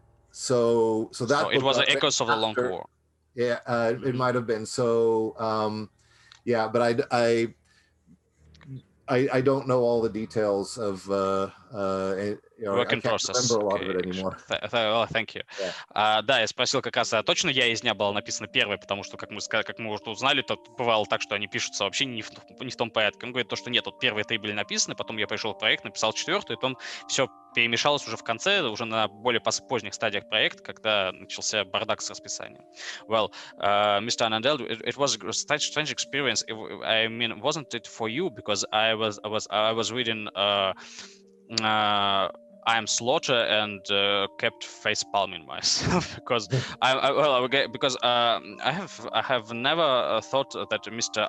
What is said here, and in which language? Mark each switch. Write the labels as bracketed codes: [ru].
[en] So that it was Echoes of the Long War. Yeah, it might have been. So yeah, but I don't know all the details of work in process. I can't remember a lot of it anymore. Thank you. [ru] Да, я спросил как раз, точно «Я из дня» была написана первой, потому что, как мы уже узнали, то бывало так, что они пишутся вообще не в том порядке. Он говорит то, что нет, вот первые 3 были написаны, потом я пришел в проект, написал 4-ю, и потом все перемешалось уже в конце, уже на более поздних стадиях проекта, когда начался бардак с расписанием. [en] Well, Mr. Annandale, it was a strange experience. I mean, wasn't it for you? Because I was reading I am Slaughter and kept face palming myself because I have never thought that Mr.